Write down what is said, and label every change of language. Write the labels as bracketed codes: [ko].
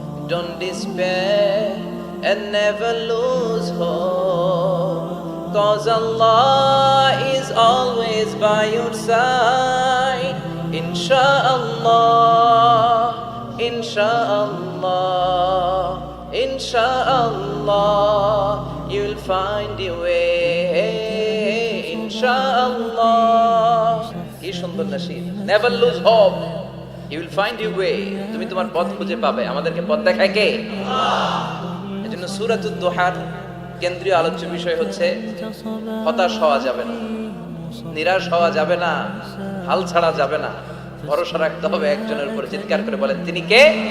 [en] Don't despair and never lose hope, 'cause Allah is always by your side. Insha'Allah, Insha'Allah, Insha'Allah, you'll find your way. [bn] Insha'Allah, কি সুন্দর nasheed. [en] Never lose hope, you will find your way. [bn] তুমি তোমার পথ খুঁজে পাবে। আমাদেরকে পথ দেখায় কে? আল্লাহ। এজন্য সূরাতুদ দুহার কেন্দ্রীয় আলোচ্য বিষয় হচ্ছে হতাশ হওয়া যাবে না, নিরাশ হওয়া যাবে না, হাল ছাড়া যাবে না, ভরসা রাখতে হবে একজনের উপর। চিৎকার করে বলেন, তিনি কে?